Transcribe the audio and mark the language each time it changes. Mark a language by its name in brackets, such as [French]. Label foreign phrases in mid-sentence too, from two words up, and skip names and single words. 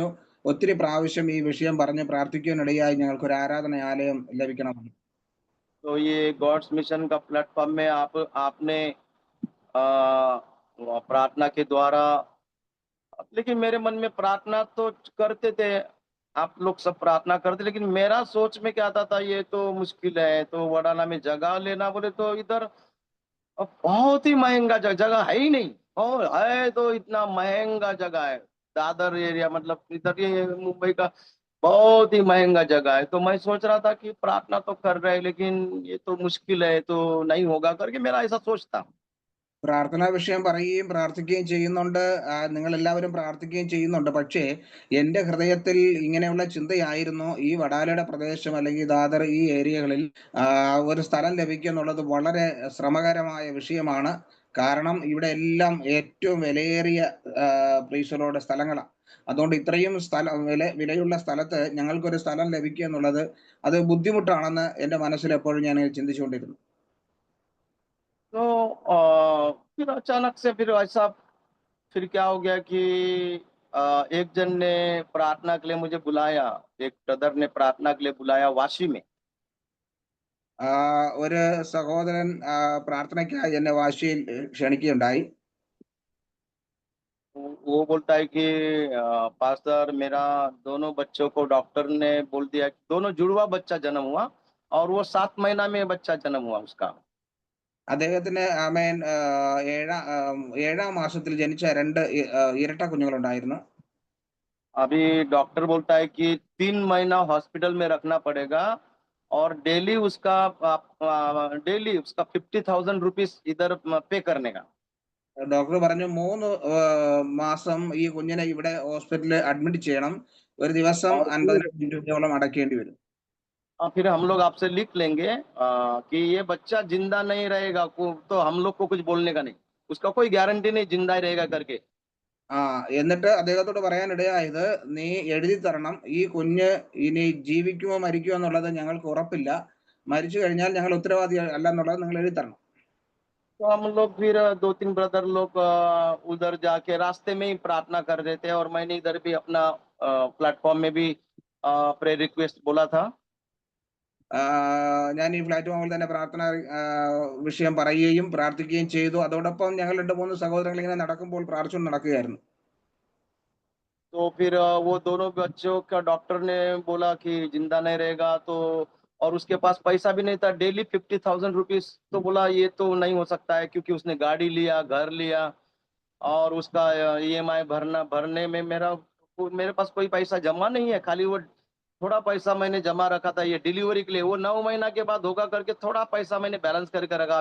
[Malayalam] ഒത്തിരി പ്രാവശ്യം ഈ വിഷയം പറഞ്ഞ് പ്രാർത്ഥിക്കാനിടയായി ഞങ്ങൾക്ക് ഒരു ആരാധനാലയം ലഭിക്കണമെന്ന്. [Hindi] तो ये गॉड्स मिशन का प्लेटफॉर्म में आपने प्रार्थना के द्वारा, लेकिन मेरे मन में प्रार्थना तो करते थे, आप लोग सब प्रार्थना करते, लेकिन मेरा सोच में क्या आता था, ये तो मुश्किल है, तो वडाला में जगह लेना बोले तो इधर बहुत ही महंगा जगह है ही नहीं, और है तो इतना महंगा जगह है. दादर एरिया मतलब इधर ये मुंबई का बहुत ही महंगा जगह है. तो मैं सोच रहा था कि प्रार्थना तो कर रहे हैं लेकिन ये तो मुश्किल है, तो नहीं होगा करके मेरा ऐसा सोच था. [Malayalam] പ്രാർത്ഥനാ വിഷയം പറയുകയും പ്രാർത്ഥിക്കുകയും ചെയ്യുന്നുണ്ട്, നിങ്ങൾ എല്ലാവരും പ്രാർത്ഥിക്കുകയും ചെയ്യുന്നുണ്ട്. പക്ഷേ എൻ്റെ ഹൃദയത്തിൽ ഇങ്ങനെയുള്ള ചിന്തയായിരുന്നു, ഈ വടാലയുടെ പ്രദേശം അല്ലെങ്കിൽ ദാദർ ഈ ഏരിയകളിൽ ഒരു സ്ഥലം ലഭിക്കുക എന്നുള്ളത് വളരെ ശ്രമകരമായ വിഷയമാണ്. കാരണം ഇവിടെ എല്ലാം ഏറ്റവും വിലയേറിയ പ്രീസലോടെ സ്ഥലങ്ങളാണ്. അതുകൊണ്ട് ഇത്രയും വിലയുള്ള സ്ഥലത്ത് ഞങ്ങൾക്കൊരു സ്ഥലം ലഭിക്കുക എന്നുള്ളത് അത് ബുദ്ധിമുട്ടാണെന്ന് എൻ്റെ മനസ്സിൽ എപ്പോഴും ഞാൻ ചിന്തിച്ചുകൊണ്ടിരുന്നു. [Hindi] तो फिर अचानक से फिर ऐसा फिर क्या हो गया कि एक जन ने प्रार्थना के लिए मुझे बुलाया, एक ब्रदर ने प्रार्थना के लिए बुलाया वाशी में। [Malayalam] ഒരു സഹോദരൻ പ്രാർത്ഥനയ്ക്കായി എന്നെ വാശിയിൽ ക്ഷണിക്കുകയുണ്ടായി. [Hindi] वो बोलता है कि पास्टर मेरा दोनों बच्चों को डॉक्टर ने बोल दिया कि दोनों जुड़वा बच्चा जन्म हुआ और वो 7 महीना में बच्चा जन्म हुआ उसका। [Malayalam] അദ്ദേഹത്തിന് ആമേൻ ഏഴാം മാസത്തിൽ ജനിച്ച 2 ഇരട്ട കുഞ്ഞുങ്ങളുണ്ടായിരുന്നു. [Hindi] अभी डॉक्टर बोलता है कि 3 महीना हॉस्पिटल में रखना पड़ेगा और डेली उसका 50,000 रुपीस इधर पे करने का। [Malayalam] ഡോക്ടർ പറഞ്ഞു 3 മാസം ഈ കുഞ്ഞിനെ ഇവിടെ ഹോസ്പിറ്റലിൽ അഡ്മിറ്റ് ചെയ്യണം. ഒരു ദിവസം [Hindi] और फिर [Malayalam] 50,000 രൂപയോളം അടയ്ക്കേണ്ടി വരും. [Hindi] फिर हम लोग आपसे लिख लेंगे कि ये बच्चा जिंदा नहीं रहेगा तो हम लोग को कुछ बोलने का नहीं, उसका कोई गारंटी नहीं जिंदा ही रहेगा करके। [Malayalam] എന്നിട്ട് അദ്ദേഹത്തോട് പറയാനിടയായത്, നീ എഴുതി തരണം, ഈ കുഞ്ഞ് ഇനി ജീവിക്കുമോ മരിക്കുമോ എന്നുള്ളത് ഞങ്ങൾക്ക് ഉറപ്പില്ല. മരിച്ചു കഴിഞ്ഞാൽ ഞങ്ങൾ ഉത്തരവാദി അല്ല എന്നുള്ളത് നിങ്ങൾ എഴുതി तരണം. [Hindi] तो हम लोग फिर 2-3 ब्रदर लोग उधर जाके रास्ते में ही प्रार्थना कर रहे थे और मैंने इधर भी अपना प्लेटफॉर्म में भी [English] prayer request [Hindi] बोला था। [Malayalam] ഞാൻ ഈ പ്ലാറ്റ്ഫോമിൽ തന്നെ പ്രാർത്ഥന വിഷയം പറയുകയും പ്രാർത്ഥിക്കുകയും ചെയ്തു. അതോടൊപ്പം ഞങ്ങൾ 2-3 സഹോദരങ്ങൾ ഇങ്ങനെ നടക്കുമ്പോൾ പ്രാർത്ഥിച്ചുകൊണ്ട് നടക്കുകയായിരുന്നു. [Hindi] तो फिर वो दोनों बच्चों का डॉक्टर ने बोला कि जिंदा नहीं रहेगा, तो और उसके पास पैसा भी नहीं था, डेली 50,000 रुपीस। तो बोला ये तो नहीं हो सकता है क्योंकि उसने गाड़ी लिया, घर लिया और उसका ईएमआई भरने में मेरे पास कोई पैसा जमा नहीं है, खाली वो थोड़ा पैसा मैंने जमा रखा था ये डिलीवरी के लिए, वो 9 महीना के बाद होगा करके थोड़ा पैसा मैंने बैलेंस करके रखा।